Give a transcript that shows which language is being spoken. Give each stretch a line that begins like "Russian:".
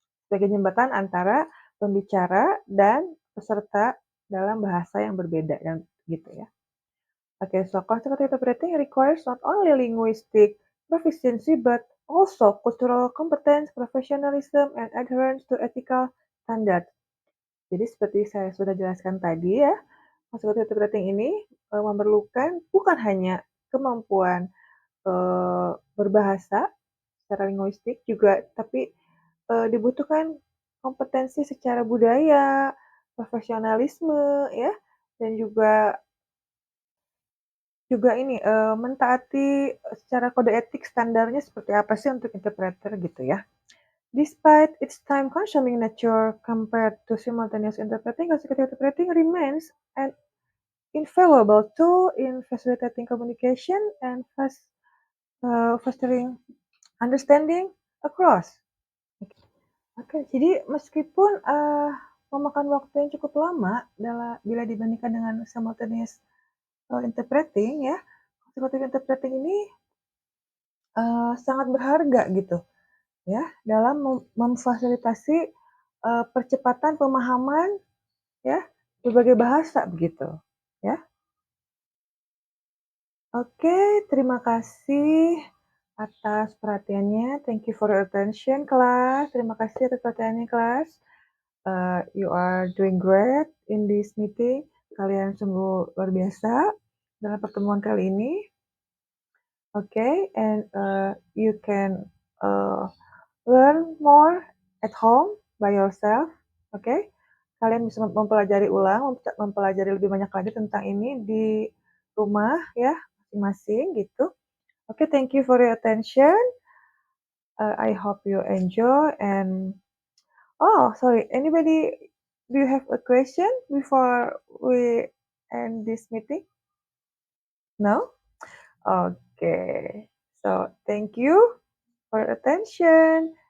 Indonesian: Sebagai jembatan antara pembicara dan peserta dalam bahasa yang berbeda dan gitu ya.
English: Okay, so constructive interpreting requires not only linguistic proficiency but also cultural competence, professionalism, and adherence to ethical standards.
Indonesian: Jadi seperti saya sudah jelaskan tadi ya, constructive interpreting ini memerlukan bukan hanya kemampuan berbahasa secara linguistik juga, tapi dibutuhkan kompetensi secara budaya, profesionalisme ya, dan juga juga ini, mentaati secara kode etik standarnya seperti apa sih untuk interpreter gitu ya.
English: Despite its time-consuming nature compared to simultaneous interpreting, consecutive interpreting remains an invaluable tool in facilitating communication and fostering understanding across.
Indonesian: Oke, jadi meskipun, memakan waktu yang cukup lama bila dibandingkan dengan simultaneous, interpreting ya, consecutive interpreting ini sangat berharga gitu ya, dalam memfasilitasi, percepatan pemahaman ya, berbagai bahasa begitu, ya. Oke, terima kasih atas perhatiannya,
English: thank you for your attention
Indonesian: kelas, terima kasih atas perhatiannya kelas.
English: You are doing great in this meeting,
Indonesian: kalian sungguh luar biasa dalam pertemuan kali ini.
English: Okay, and you can, uh learn more at home by yourself, oke?
Indonesian: Kalian bisa mempelajari ulang, mempelajari lebih banyak lagi tentang ini di rumah ya, masing-masing gitu.
English: Oke, thank you for your attention. I hope you enjoy and oh, sorry, anybody do you have a question before we end this meeting? No? Okay. So, thank you for your attention.